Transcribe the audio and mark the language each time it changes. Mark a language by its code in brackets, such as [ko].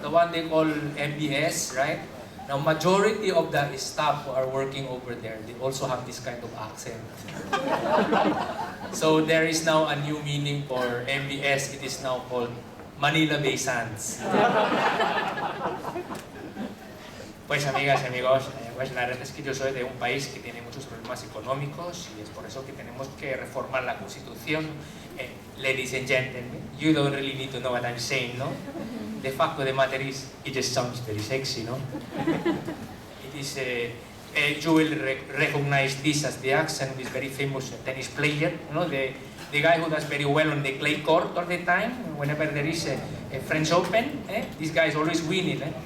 [en] The one they call MBS, right? Now, majority of the staff who are working over there, they also have this kind of accent. So there is now a new meaning for MBS. It is now called Manila Bay Sands. [es] Pues amigas y amigos, pues la verdad es que yo soy de un país que tiene muchos problemas económicos y es por eso que tenemos que reformar la Constitución. [en] Ladies and gentlemen, you don't really need to know what I'm saying, no? The fact of the matter is, it just sounds very sexy, no? It is, you will recognize this as the accent of this very famous tennis player, you know, the guy who does very well on the clay court all the time, whenever there is a French Open, this guy is always winning.